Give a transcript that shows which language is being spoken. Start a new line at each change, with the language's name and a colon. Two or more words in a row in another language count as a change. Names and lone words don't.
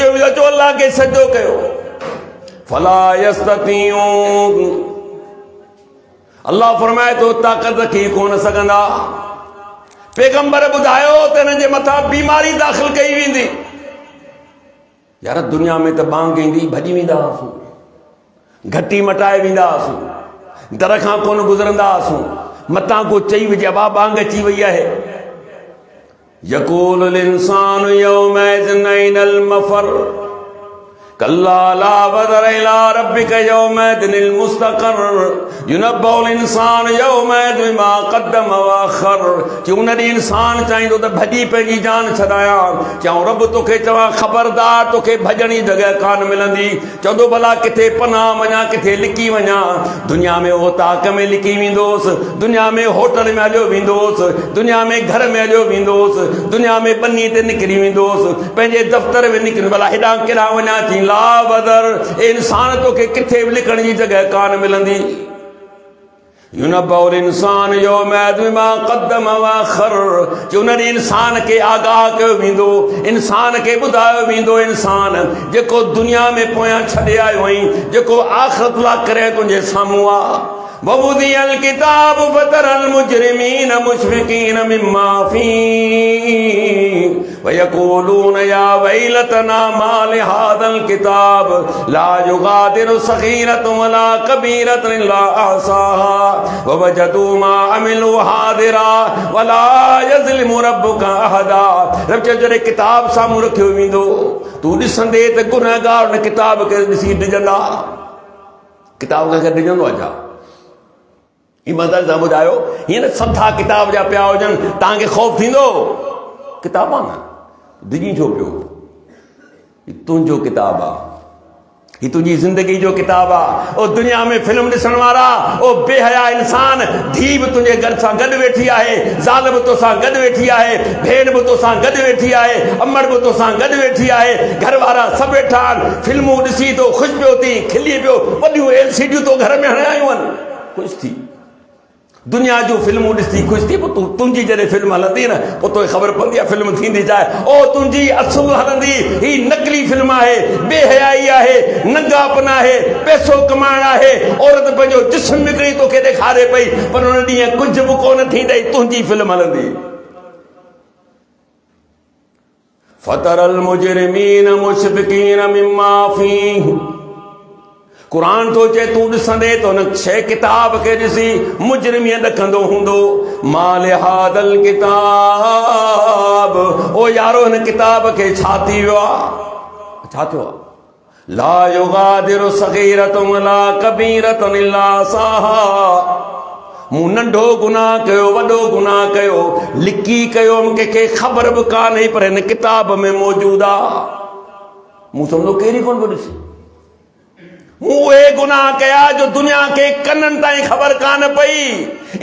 Sindhi: अचो अल्लाह खे सजदो कयो
Arabic: فلا يستطيعون
Sindhi: अल्लाह फरमाए तो ताक़त रखी कोन सघंदा पैगंबर ॿुधायो त हिन जे मथां बीमारी दाख़िल कई वेंदी यार दुनिया में त बांग ईंदी भॼी वेंदा हुआसीं घटी मटाए वेंदा हुआसीं दर खां कोन गुज़रंदा हुआसीं मतां को चई विझे बांग अची वई आहे
Arabic: يقول الإنسان يومئذ أين المفر كلا لا وزر إلى ربك يومئذ المستقر ينبأ الإنسان يومئذ بما قدم وأخر.
Sindhi: कि उन ॾींहुं इंसान चाहींदो त भॼी पंहिंजी जान छॾायां, चऊं रब तोखे चवां ख़बरदार तोखे भॼण जी जॻह कान मिलंदी। चवंदो भला किथे पनाह वञा, किथे लिकी वञा। दुनिया में उहो ताक़ में लिकी वेंदोसि, दुनिया में होटल में हलियो वेंदोसि, दुनिया में घर में हलियो वेंदोसि, दुनिया में बनी ते निकिरी वेंदोसि, पंहिंजे दफ़्तर में निकिरी। भला हेॾां केॾां वञा, चई
Arabic: لا وزر,
Sindhi: इंसान तोखे किथे बि लिकण जी जॻह कान मिलंदी।
Arabic: ينبأ الإنسان يومئذ بما قدم وأخر.
Sindhi: कि उन ॾींहुं इंसान खे आगाह कयो वेंदो, इंसान खे ॿुधायो वेंदो, इंसान जेको दुनिया में पोयां छॾे आयो आहीं, जेको आख़िरत लाइ करे तुंहिंजे साम्हूं आहे।
Arabic: ووضع الكتاب فترى المجرمين مشفقين مما فيه ويقولون يا ويلتنا ما لهذا الكتاب لا يغادر صغيرة ولا كبيرة إلا أحصاها ووجدوا ما عملوا حاضرا ولا يظلم ربك أحدا.
Sindhi: रब चयो जॾहिं किताब साम्हूं रखियो वेंदो, तूं ॾिसंदे त गुनहगार उन किताब खे ॾिसी डिॼंदा। किताब खे डिॼंदो आहे छा? ईमानदारी सां ॿुधायो, हीअं न सथा किताब जा पिया हुजनि, तव्हांखे ख़ौफ़ थींदो? किताब आहे न, डिॼी छो पियो? हीउ तुंहिंजो किताब आहे, हीउ तुंहिंजी ज़िंदगी जो किताब आहे। ओ दुनिया में फिल्म ॾिसण वारा, ओ बेहया इंसान, धीउ बि तुंहिंजे घर सां गॾु वेठी आहे, ज़ाल बि तोसां गॾु वेठी आहे, भेण बि तोसां गॾु वेठी आहे, अमड़ बि तोसां गॾु वेठी आहे, घर वारा सभु वेठा आहिनि, फिल्मूं ॾिसी तो ख़ुशि पियो थी, खिली पियो, वॾियूं LCD तो घर में हणायूं आहिनि, ख़ुशि थी। दुनिया जूं फिल्मूं ॾिसी ख़ुशि थी, पोइ तुंहिंजी जॾहिं फिल्म हलंदी न, पोइ तोखे ख़बर पवंदी आहे फिल्म थींदी छा आहे। ओ तुंहिंजी असुल हलंदी, ही नकली फिल्म आहे, बेहयाई आहे, नंगापन आहे, पैसो कमाइण आहे। औरत पंहिंजो जिस्म विकिणी तोखे ॾेखारे पई, पर उन ॾींहुं कुझु बि कोन थींदई, तुंहिंजी फिल्म हलंदी।
Arabic: فترى المجرمين مشفقين مما فيه.
Sindhi: कुरान तो चए तूं ॾिसंदे त हुन शइ किताब खे ॾिसी मुजरिमीअ ॾकंदो हूंदो।
Arabic: ما لهذا الكتاب,
Sindhi: ओ यारो हिन किताब खे छा थी वियो आहे? छा थियो आहे?
Arabic: لا يغادر صغيرة ولا كبيرة إلا أحصاها.
Sindhi: मूं नंढो गुनाह कयो, वॾो गुनाह कयो, लिकी कयो, कंहिंखे ख़बर बि कान्हे, पर हिन किताब में मौजूदु आहे। मूं सम्झो कहिड़ी कोन पियो ॾिसी। मूं उहे गुनाह कया जो दुनिया के कननि ताईं ख़बर कान पई।